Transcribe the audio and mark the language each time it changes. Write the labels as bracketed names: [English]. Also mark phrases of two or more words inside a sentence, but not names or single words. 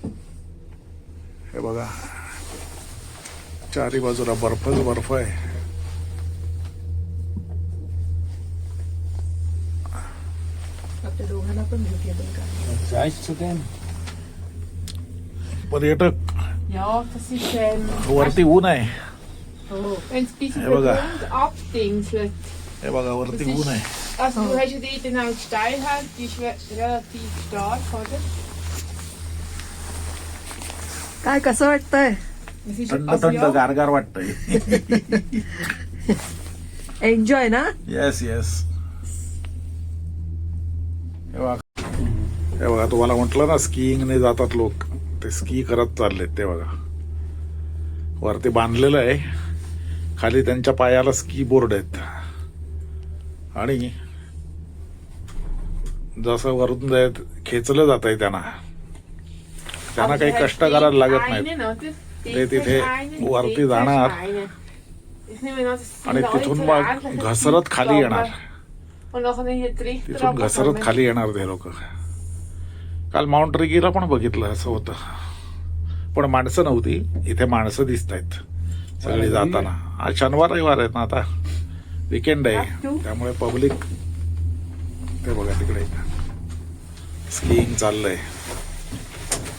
[Marathi] हे बघा, चारी बाजूला बर्फच बर्फ आहे. पर्यटक [German] Ja, das ist [Marathi] वरती ऊन आहे. [German] wenn es ein bisschen Ja, aber- verbraucht, abdingselt. [Marathi] हे बघा, वरती ऊन आहे. [German] Also du hast ja die dann auch die Steilheit, die ist relativ stark, oder? [Marathi] काय कसं वाटतंय? [German] Es ist, [Marathi] थंड [German] also [Marathi] थंड [German] ja, [Marathi] गारगार वाटतंय. एन्जॉय ना. [English] yes yes. [Marathi] हे बघा, तुम्हाला म्हटलं ना स्कीइंगने जातात लोक, ते स्की करत चाललेत. ते बघा, वरती बांधलेलं आहे, खाली त्यांच्या पायाला स्की बोर्ड आहेत आणि जसं वरून खेचलं जात आहे त्यांना [German] aber [Marathi] काही [German] du hast [Marathi] कष्ट करायला लागत [German] einen, [Marathi] नाहीत. [German] oder? [Marathi] ते तिथे [German] einen, [Marathi] वरती [German] dort [Marathi] जाणार [German] hast du einen. Ich nehme an, das sind [Marathi] आणि [German] alle [Marathi] तिथून [German] zur [Marathi] मग [German] ähnlichen [Marathi] घसरत [German] Zeit [Marathi] खाली येणार. [German] gegangen. Und nachher hier die Richter [Marathi] तिथून घसरत खाली येणार ते लोक. काल माउंट रिगीला पण बघितलं असं होतं, पण माणसं नव्हती. इथे माणसं दिसत आहेत सगळी जाताना. आज शनिवार रविवार आहेत ना, आता वीकेंड आहे, त्यामुळे पब्लिक. ते बघा तिकडे स्कीइंग चाललंय.